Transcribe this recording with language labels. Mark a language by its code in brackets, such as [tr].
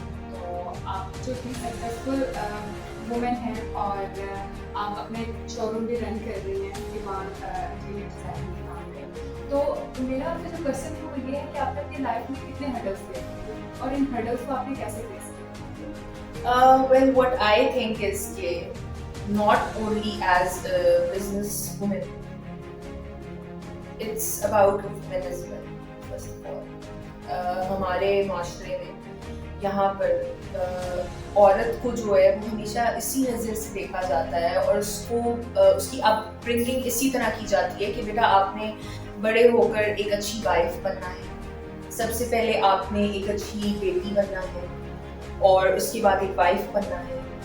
[ur] تو آپ جو اتنی سکسیزفل وومن ہیں اور آپ اپنے شو روم بھی رن کر رہی ہیں اس کے بعد انٹیریئر ڈیزائننگ کے کام پہ, تو میرا آپ کا جو کوشچن ہے وہ یہ ہے کہ آپ نے اپنی لائف میں کتنے ہرڈلس تھے اور ان ہرڈلس کو آپ نے کیسے فیس کیا؟ [en] Well, what I think is [ur] کہ [en] not only as a business woman, it's about women as well, first of all. [ur] ہمارے معاشرے میں یہاں پر عورت کو جو ہے وہ ہمیشہ اسی نظر سے دیکھا جاتا ہے اور اس کو اس کی اپ برنگنگ اسی طرح کی جاتی ہے کہ بیٹا آپ نے بڑے ہو کر ایک اچھی وائف بننا ہے, سب سے پہلے آپ نے ایک اچھی بیٹی بننا ہے اور اس کے بعد ایک وائف بننا ہے.